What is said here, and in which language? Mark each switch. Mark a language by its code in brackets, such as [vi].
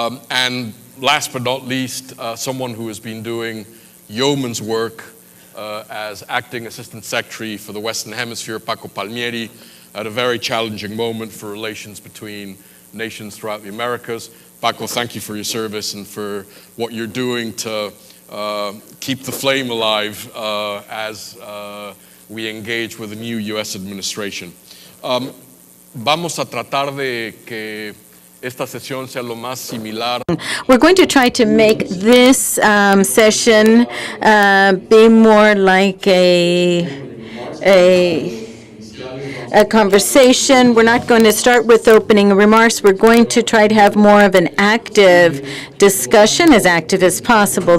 [en] and last but not least, someone who has been doing yeoman's work as acting assistant secretary for the Western Hemisphere, Paco Palmieri, at a very challenging moment for relations between nations throughout the Americas. Paco, thank you for your service and for what you're doing to keep the flame alive as we engage with the new U.S. administration. [es] Vamos a tratar de que esta sesión sea lo más similar. [en] We're going to try to make this session be more like a conversation. We're not going to start with opening remarks. We're going to try to have more of an active discussion, as active as possible.